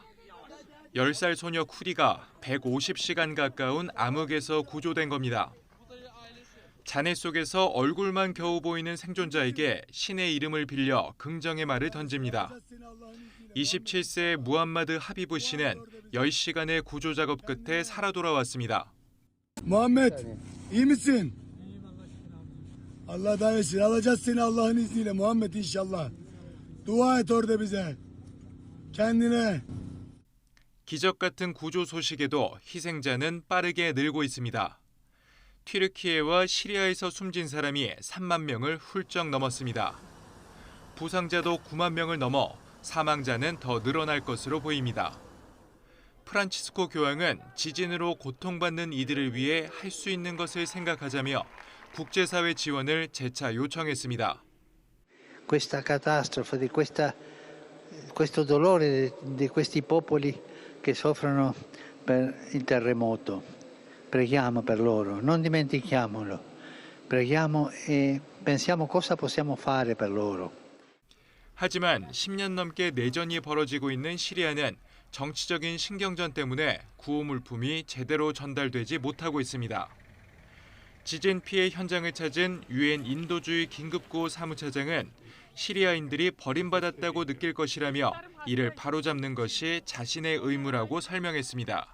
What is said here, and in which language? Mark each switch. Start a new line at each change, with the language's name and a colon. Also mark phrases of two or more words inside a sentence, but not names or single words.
Korean: 10살 소녀 쿠리가 150시간 가까운 암흑에서 구조된 겁니다. 잔해 속에서 얼굴만 겨우 보이는 생존자에게 신의 이름을 빌려 긍정의 말을 던집니다. 27세의 무함마드 하비브 씨는 10시간의 구조 작업 끝에 살아 돌아왔습니다.
Turkish: Muhammed, iyi misin? Allah dayanışır. Alacağız seni Allah'ın izniyle Muhammed inşallah. Dua et orada bize. Kendine.
Korean: 기적 같은 구조 소식에도 희생자는 빠르게 늘고 있습니다. 튀르키예와 시리아에서 숨진 사람이 3만 명을 훌쩍 넘었습니다. 부상자도 9만 명을 넘어 사망자는 더 늘어날 것으로 보입니다. 프란치스코 교황은 지진으로 고통받는 이들을 위해 할 수 있는 것을 생각하자며 국제사회 지원을 재차 요청했습니다.
Italian: Questa catastrofe, di questo dolore di questi popoli che soffrono per il terremoto. Preghiamo per loro, non dimentichiamolo. Preghiamo e pensiamo cosa possiamo fare per loro.
Korean: 하지만 10년 넘게 내전이 벌어지고 있는 시리아는 정치적인 신경전 때문에 구호 물품이 제대로 전달되지 못하고 있습니다. 지진 피해 현장을 찾은 유엔 인도주의 긴급구호 사무차장은 시리아인들이 버림받았다고 느낄 것이라며 이를 바로잡는 것이 자신의 의무라고 설명했습니다.